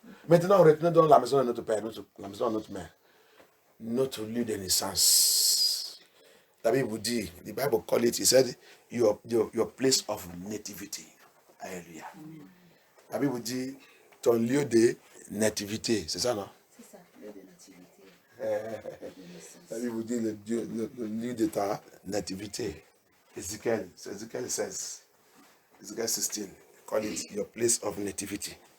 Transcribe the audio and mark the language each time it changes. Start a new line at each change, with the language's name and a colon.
French: Maintenant, retenez donc la maison de notre Père, la maison de notre Mère, notre lieu de naissance. La Bible vous dit,
English: the Bible call it, he said, your place of nativity.
French: Alléluia. La Bible vous dit, ton lieu de nativité. C'est ça, non? C'est ça, lieu de nativité. La Bible vous dit le lieu de ta nativité. Ezekiel 16. Ezekiel 16.
English: Call it your place of nativity.